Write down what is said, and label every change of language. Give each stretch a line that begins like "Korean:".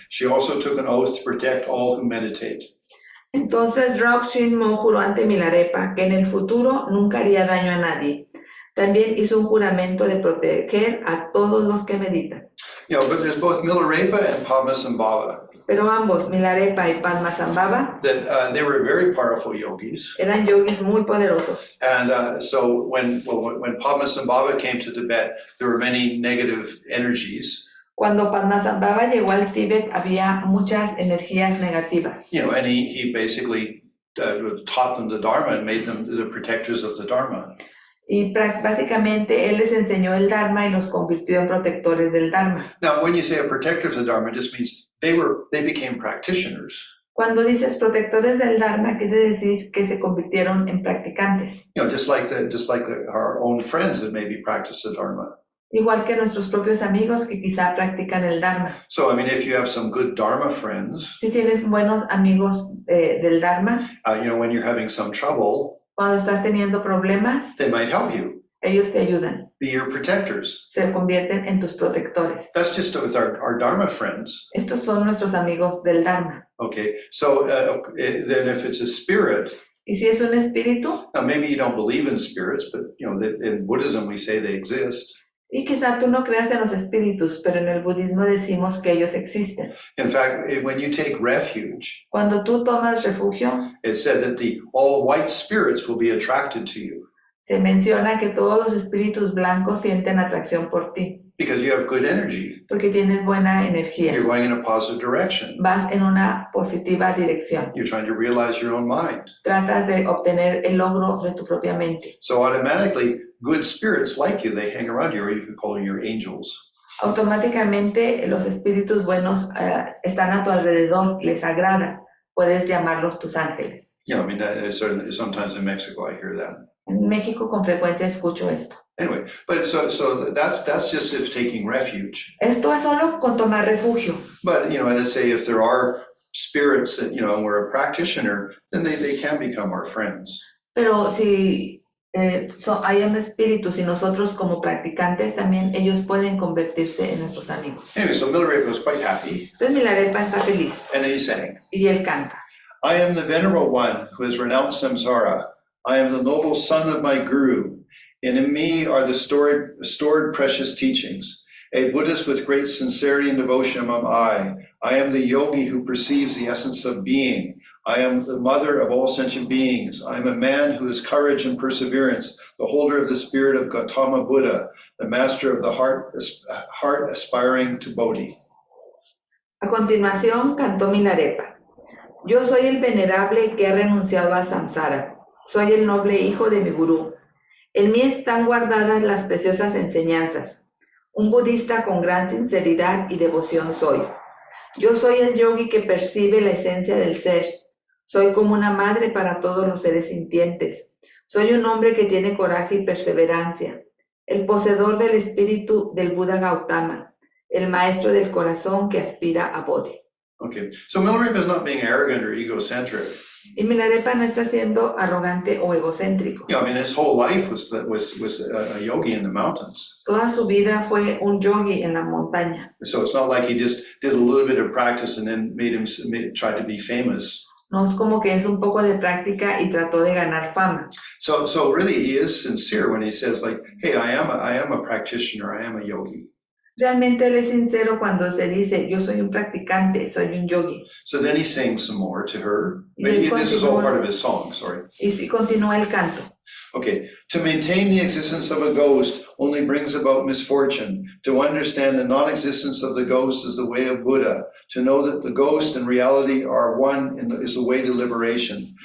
English: She also took an oath to protect all who meditate.
Spanish: Entonces Druk-Shimo juró ante Milarepa que en el futuro nunca haría daño a nadie. También hizo un juramento de proteger a todos los que meditan.
English: You know, but there's both Milarepa and Padmasambhava.
Spanish: Pero ambos, Milarepa y Padmasambhava,
English: That they were very powerful yogis.
Spanish: eran yogis muy poderosos.
English: And so when Padmasambhava came to Tibet, there were many negative energies.
Spanish: Cuando Padmasambhava llegó al Tíbet, había muchas energías negativas.
English: You know, and he basically taught them the Dharma and made them the protectors of the Dharma.
Spanish: Y básicamente él les enseñó el Dharma y los convirtió en protectores del Dharma.
English: Now, when you say a protector of the Dharma, it just means they became practitioners.
Spanish: Cuando dices protectores del Dharma, quiere decir que se convirtieron en practicantes.
English: You know, just like our own friends that maybe practice the Dharma.
Spanish: Igual que nuestros propios amigos que quizá practican el Dharma.
English: So, I mean, if you have some good Dharma friends,
Spanish: Si tienes buenos amigos del Dharma,
English: you know, when you're having some trouble,
Spanish: cuando estás teniendo problemas,
English: they might help you,
Spanish: ellos te ayudan,
English: be your protectors.
Spanish: se convierten en tus protectores.
English: That's just with our Dharma friends.
Spanish: Estos son nuestros amigos del Dharma.
English: Okay, so then if it's a spirit,
Spanish: Y si es un espíritu,
English: now maybe you don't believe in spirits, but you know, in Buddhism we say they exist.
Spanish: y quizá tú no creas en los espíritus, pero en el budismo decimos que ellos existen.
English: In fact, when you take refuge,
Spanish: Cuando tú tomas refugio,
English: it said that the all white spirits will be attracted to you
Spanish: se menciona que todos los espíritus blancos sienten atracción por ti,
English: because you have good energy.
Spanish: porque tienes buena energía.
English: You're going in a positive direction.
Spanish: Vas en una positiva dirección.
English: You're trying to realize your own mind.
Spanish: Tratas de obtener el logro de tu propia mente.
English: So automatically, good spirits like you, they hang around you, or you can call them your angels.
Spanish: Automáticamente los espíritus buenos están a tu alrededor, les agradas, puedes llamarlos tus ángeles.
English: You know, I mean, certainly, sometimes in Mexico I hear that.
Spanish: En México con frecuencia escucho esto.
English: Anyway, but so that's just if taking refuge.
Spanish: Esto es solo con tomar refugio.
English: But you know, let's say if there are spirits that, you know, and we're a practitioner, then they can become our friends.
Spanish: Pero si hay un espíritu, y nosotros como practicantes también, ellos pueden convertirse en nuestros amigos.
English: Anyway, so Milarepa was quite happy,
Spanish: Entonces Milarepa está feliz
English: and then he sang,
Spanish: y él canta.
English: I am the venerable one who has renounced samsara. I am the noble son of my guru, and in me are the stored precious teachings. A Buddhist with great sincerity and devotion am I. I am the yogi who perceives the essence of being. I am the mother of all sentient beings. I am a man who has courage and perseverance, the holder of the spirit of Gautama Buddha, the master of the heart aspiring to Bodhi.
Spanish: A continuación cantó Milarepa. Yo soy el venerable que ha renunciado al samsara. Soy el noble hijo de mi gurú. En mí están guardadas las preciosas enseñanzas. Un budista con gran sinceridad y devoción soy. Yo soy el yogi que percibe la esencia del ser. Soy como una madre para todos los seres sintientes. Soy un hombre que tiene coraje y perseverancia. El poseedor del espíritu del Buda Gautama. El maestro del corazón que aspira a Bodhi.
English: Okay, so Milarepa is not being arrogant or egocentric.
Spanish: Y Milarepa no está siendo arrogante o egocéntrico.
English: Yeah, I mean, his whole life was a yogi in the mountains.
Spanish: Toda su vida fue un yogi en la montaña.
English: So it's not like he just did a little bit of practice and then tried to be famous.
Spanish: No es como que es un poco de práctica y trató de ganar fama.
English: So really, he is sincere when he says, like, "Hey, I am a practitioner. I am a yogi."
Spanish: Realmente él es sincero cuando se dice, yo soy un practicante, soy un yogi.
English: So then he sings some more to her.
Spanish: Y
English: This is all part of his song. Sorry.
Spanish: Y sí continúa el canto.
English: Okay, to maintain the existence of a ghost only brings about misfortune. To understand the non-existence of the ghost is the way of Buddha. To know that the ghost and reality are one is the way to liberation.